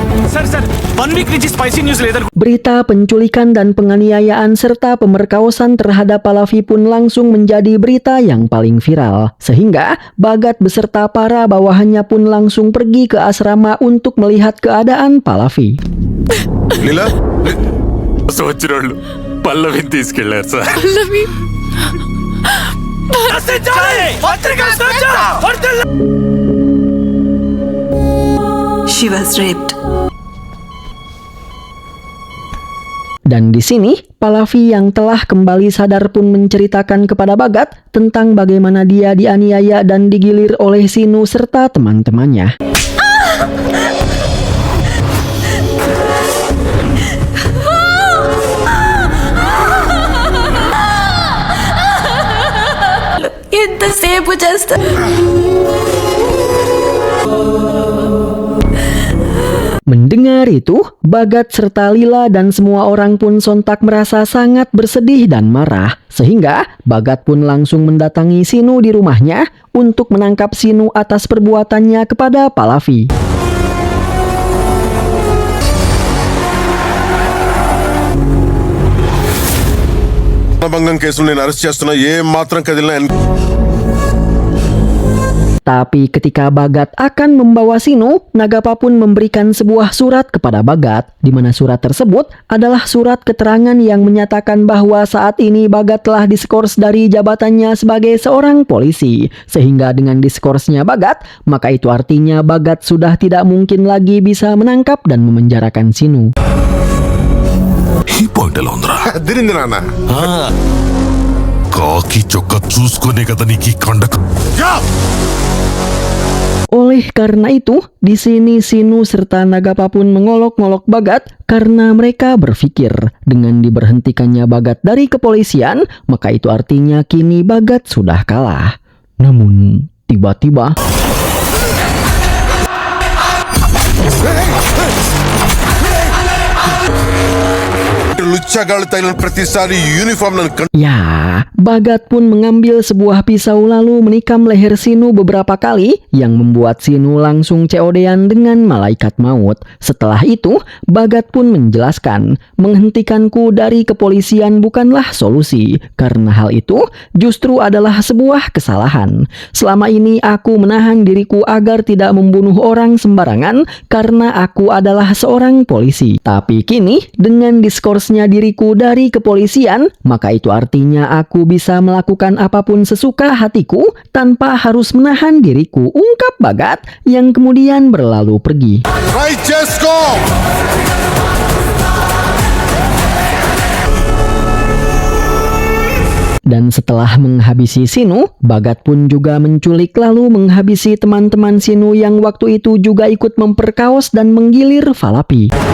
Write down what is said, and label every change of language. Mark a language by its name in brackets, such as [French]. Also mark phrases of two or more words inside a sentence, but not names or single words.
[Indonesian] Berita penculikan dan penganiayaan serta pemerkosaan terhadap Pallavi pun langsung menjadi berita yang paling viral, sehingga Bagat beserta para bawahannya pun langsung pergi ke asrama untuk melihat keadaan Pallavi. [Telugu] లీలా వచ్చినోళ్ళు పల్లవిని తీసుకెళ్లారు సార్. పల్లవి [English] She was raped. [Indonesian] Dan di sini, Pallavi yang telah kembali sadar pun menceritakan kepada Bagat tentang bagaimana dia dianiaya dan digilir oleh Sinu serta teman-temannya. [Telugu] ఎంతసేపు చేస్తా [Indonesian] Mendengar itu, Bagat serta Lila dan semua orang pun sontak merasa sangat bersedih dan marah. Sehingga Bagat pun langsung mendatangi Sinu di rumahnya untuk menangkap Sinu atas perbuatannya kepada Pallavi. [Telugu] భంగం కేసులు నేను అరెస్ట్ చేస్తున్నా ఏ మాత్రం కదిలినా [Indonesian] Tapi ketika Bagat akan membawa Sinu, Nagapa pun memberikan sebuah surat kepada Bagat, di mana surat tersebut adalah surat keterangan yang menyatakan bahwa saat ini Bagat telah diskors dari jabatannya sebagai seorang polisi. Sehingga dengan diskorsnya Bagat, maka itu artinya Bagat sudah tidak mungkin lagi bisa menangkap dan memenjarakan Sinu. [Telugu] ఈ పాయింట్ ఎలా ఉందిరా? అదిరింది నాన్న. కాకి చొక్క చూసుకునే కదా నీకు ఈ కండక. [Indonesian] Oleh karena itu, di sini Sinu serta Nagapa pun mengolok-ngolok Bagat karena mereka berpikir dengan diberhentikannya Bagat dari kepolisian, maka itu artinya kini Bagat sudah kalah. Namun, tiba-tiba [Telugu] లుచ్చగాళ్ళు తగిలిన ప్రతిసారి యూనిఫామ్ నన్ను [Indonesian] ya, Bagat pun mengambil sebuah pisau lalu menikam leher Sinu beberapa kali yang membuat Sinu langsung COD-an dengan malaikat maut. Setelah itu, Bagat pun menjelaskan, menghentikanku dari kepolisian bukanlah solusi, karena hal itu justru adalah sebuah kesalahan. Selama ini aku menahan diriku agar tidak membunuh orang sembarangan karena aku adalah seorang polisi. Tapi kini, dengan diskorsnya diriku dari kepolisian, maka itu artinya aku bisa melakukan apapun sesuka hatiku tanpa harus menahan diriku, ungkap Bagat yang kemudian berlalu pergi. [Telugu] ట్రై చేసుకో. [Indonesian] Dan setelah menghabisi Sinu, Bagat pun juga menculik lalu menghabisi teman-teman Sinu yang waktu itu juga ikut memperkaos dan menggilir Pallavi.